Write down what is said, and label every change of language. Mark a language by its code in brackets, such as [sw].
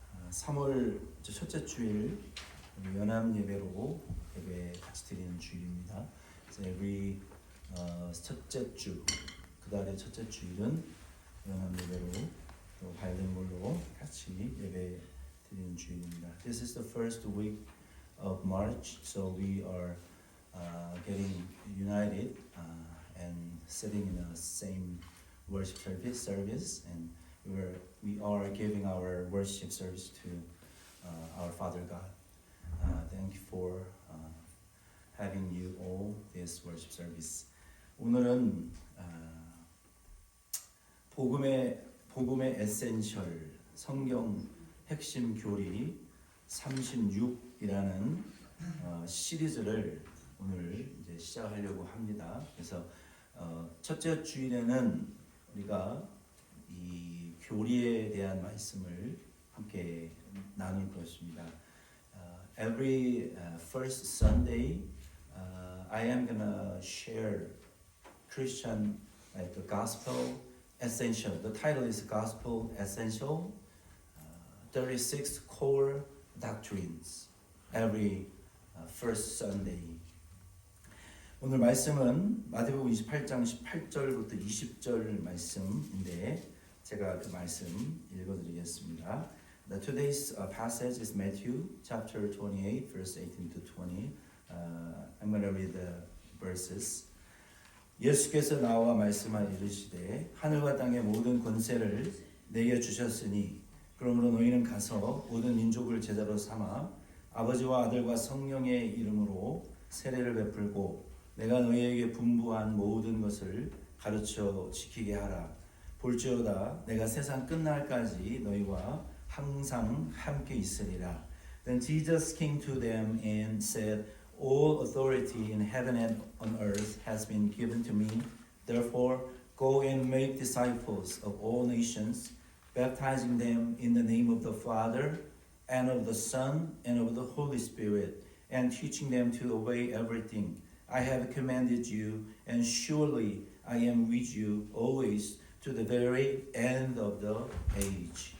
[ko] 3월 첫째 주일 연합 예배로 예배 같이 드리는 주일입니다. 그래서 every 첫째 주, 그달의 첫째 주일은 연합 예배로 또 바이링걸로 같이 예배 드리는 주일입니다. [en] This is the first week of March, so we are getting united and sitting in the same worship service and we are giving our worship service to our Father God. Thank you for having you all this worship service. [ko] 오늘은 복음의 에센셜 성경 핵심 교리 36이라는 시리즈를 오늘 이제 시작하려고 합니다. 그래서 첫째 주일에는 우리가 이 교리에 대한 말씀을 함께 나눌 것입니다. [en] Every first Sunday, I am gonna share Christian like the gospel essential. The title is Gospel Essential, 36 core doctrines. Every first Sunday. [ko] 오늘 말씀은 마태복음 28장 18절부터 20절 말씀인데 제가 그 말씀 읽어드리겠습니다. [en] Today's passage is Matthew chapter 28, verse 18 to 20. I'm going to read the verses. [ko] 예수께서 나와 말씀하 이르시되 하늘과 땅의 모든 권세를 내게 주셨으니 그러므로 너희는 가서 모든 민족을 제자로 삼아 아버지와 아들과 성령의 이름으로 세례를 베풀고 내가 너희에게 분부한 모든 것을 가르쳐 지키게 하라. 볼지어다 내가 세상 끝날까지 너희와 항상 함께 있으리라. [en] Then Jesus came to them and said, All authority in heaven and on earth has been given to me. Therefore, go and make disciples of all nations, baptizing them in the name of the Father and of the Son and of the Holy Spirit, and teaching them to obey everything I have commanded you, and surely I am with you always to the very end of the age.